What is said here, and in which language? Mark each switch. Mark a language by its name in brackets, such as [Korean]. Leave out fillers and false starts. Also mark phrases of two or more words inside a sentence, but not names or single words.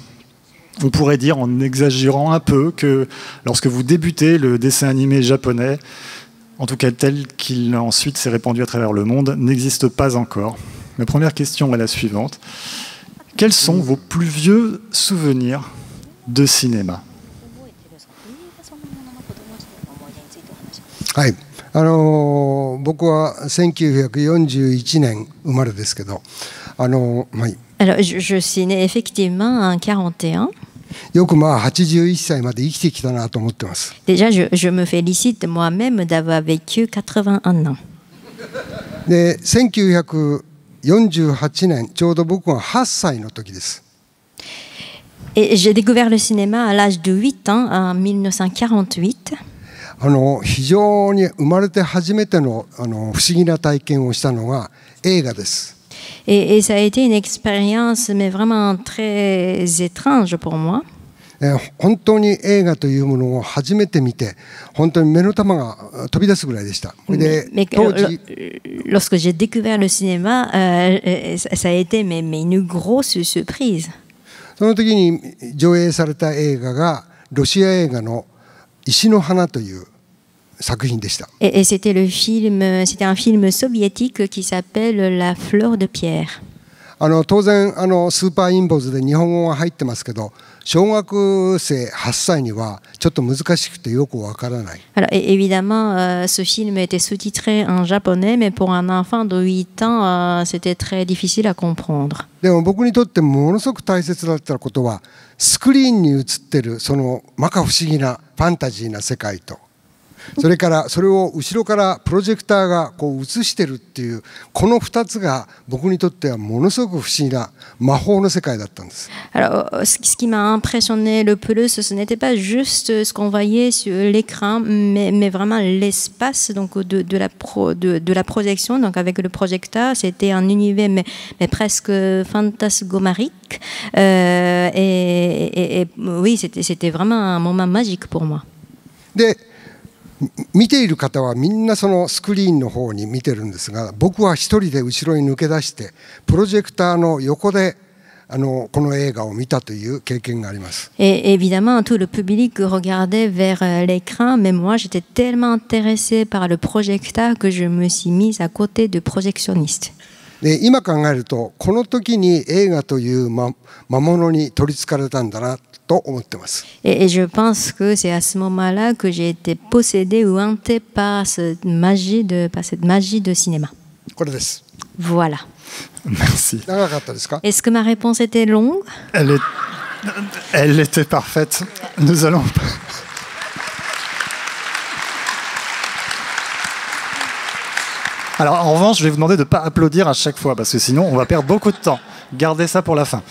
[French] On pourrait dire, en exagérant un peu, que lorsque vous débutez le dessin animé japonais, en tout cas tel qu'il ensuite s'est répandu à travers le monde, n'existe pas encore. Ma première question est la suivante. Quels sont vos plus vieux souvenirs de cinéma? [Japanese] はい、僕は1941年生まれですけど、はい。 [French] Alors, je suis née effectivement en 41. [Japanese] よくまあ81歳まで生きてきたなと思ってます。 [French] Déjà, je me félicite moi-même d'avoir vécu 81 ans. [Japanese] で、1948年、ちょうど僕が8歳の時です。 [French] Et j'ai découvert le cinéma à l'âge de 8 ans, en 1948. [Japanese] 非常に生まれて初めての不思議な体験をしたのが映画です。 [French] Et ça a été une expérience, mais vraiment très étrange pour moi. [Japanese] 本当に映画というものを初めて見て、本当に目の玉が飛び出すぐらいでした。で、当時 [French] lorsque j'ai découvert le cinéma, ça a été mais une grosse surprise. [Japanese] その時に上映された映画がロシア映画の石の花という作品でした。 [French] Et c'était un film soviétique qui s'appelle La fleur de pierre. [Japanese] 当然スーパーインボーズで日本語が入ってますけど、小学生8歳にはちょっと難しくてよくわからない。 [French] Alors évidemment, ce film était sous-titré en japonais, mais pour un enfant de 8 ans, c'était très difficile à comprendre. [Japanese] でも僕にとってものすごく大切だったことは、スクリーンに映ってるその摩訶不思議なファンタジーな世界と、それからそれを後ろからプロジェクターがこう映してるっていうこの2つが僕にとってはものすごく不思議な魔法の世界だったんです。 [French] Alors, ce qui m'a impressionné le plus, ce n'était pas juste ce qu'on voyait sur l'écran, mais vraiment l'espace donc de la projection. Donc avec le projecteur, c'était un univers mais presque fantasmagorique. Et oui, c'était vraiment un moment magique pour moi. [Japanese] で見ている方はみんなそのスクリーンの方に見てるんですが、僕は一人で後ろに抜け出してプロジェクターの横でこの映画を見たという経験があります。 [French] Et évidemment, tout le public regardait vers l'écran, mais moi j'étais tellement intéressée par le projecteur que je me suis mise à côté du projectionniste. [Japanese] で今考えるとこの時に映画という魔物に取りつかれたんだなと思ってます。 [French] Et je pense que c'est à ce moment-là que j'ai été possédée ou hantée par cette magie de cinéma. [Japanese] これです。 [French] Voilà. Merci. [Japanese] 長かったですか？ [French] Est-ce que ma réponse était longue? Elle était parfaite. Nous allons... Alors, en revanche, je vais vous demander de ne pas applaudir à chaque fois, parce que sinon, on va perdre beaucoup de temps. Gardez ça pour la fin.